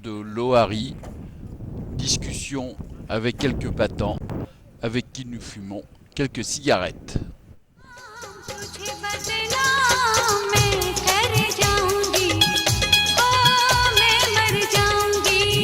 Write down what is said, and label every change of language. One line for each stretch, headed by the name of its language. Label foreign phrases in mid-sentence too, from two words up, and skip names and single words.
French: de l'Ohari, discussion avec quelques battants avec qui nous fumons quelques cigarettes.
Hindi: तुझे बदनाम मैं कर जाऊंगी ओ मैं मर जाऊंगी